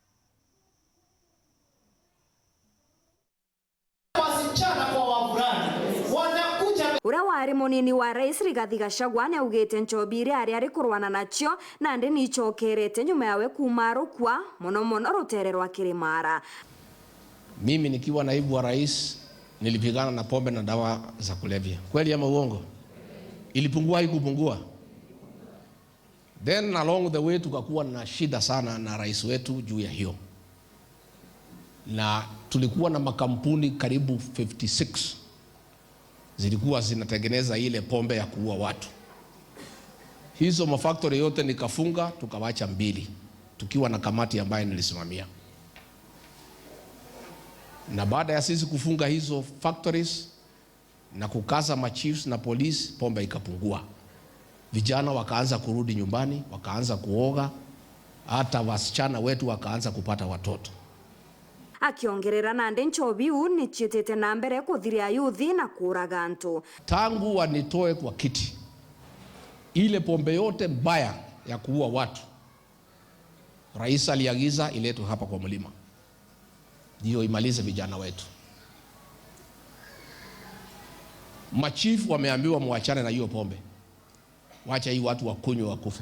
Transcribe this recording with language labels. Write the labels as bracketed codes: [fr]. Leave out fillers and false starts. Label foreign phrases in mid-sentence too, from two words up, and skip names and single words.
[mer] Uria wari munini wa Rais Rigathi Gachagua augite nchobi iria ari kurwana nacio nandi nichokerete nyuma yawe kumarukwa muno rutere rwa Kirimara. [sw] Mimi nikiwa naibu wa rais nilipigana na pombe na dawa za kulevya. Kweli ama uongo? Ilipungua haikupungua? [en] Then along the way [sw] tukakuwa na shida sana na rais wetu juu ya hiyo. Na tulikuwa na makampuni karibu 56 zilikuwa zinatengeneza ile pombe ya kuua watu. Hizo mafactory yote nikafunga, tukawacha 2 tukiwa na kamati ambayo nilisimamia. Na baada ya sisi kufunga hizo factories na kukaza machiefs na police, pombe ikapungua. Vijana wakaanza kurudi nyumbani, wakaanza kuoga, hata wasichana wetu wakaanza kupata watoto. [mer] Akiongerera nande nchobi ni chitete na mbere kuthiria yuthi na kuraga antu. [sw] Tangu wanitoe kwa kiti, ile pombe yote mbaya ya kuua watu, rais aliagiza iletwe hapa kwa mlima, ndio imalize vijana wetu. Machifu wameambiwa muachane na hiyo pombe, wacha hii watu wakunywe wakufe.